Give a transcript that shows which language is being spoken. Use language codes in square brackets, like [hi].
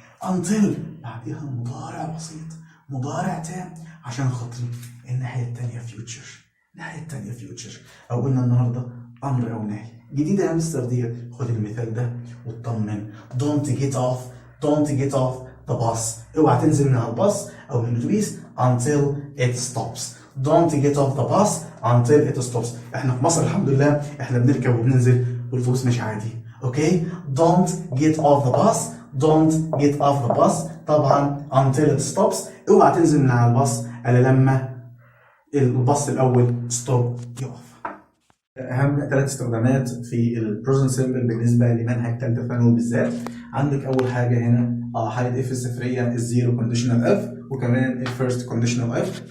[ar] until بعديها مضارع بسيط، مضارع تام، عشان خاطري الناحيه الثانيه future، الناحيه الثانيه future. او قلنا النهارده امر او نهي جديده يا مستر ديت. خد المثال ده واطمن. [en] don't get off the bus. [ar] اوعى تنزل من الباص او من الاتوبيس [en] until it stops. don't get off the bus until it stops. [ar] احنا في مصر الحمد لله احنا بنركب وبننزل والفلوس مش عادي. [en] okay, don't get off the bus، don't get off the bus [ar] طبعا [en] until it stops. [ar] اوعى تنزل من على الباص الا لما الباص الاول ستوب، يقف. اهم 3 استخدامات في البريزنت سيمبل بالنسبه لمنهج ثالثه ثانوي بالذات. عندك اول حاجه هنا حاله اف الصفريه الزيرو كونديشنال اف، وكمان الفيرست كونديشنال اف.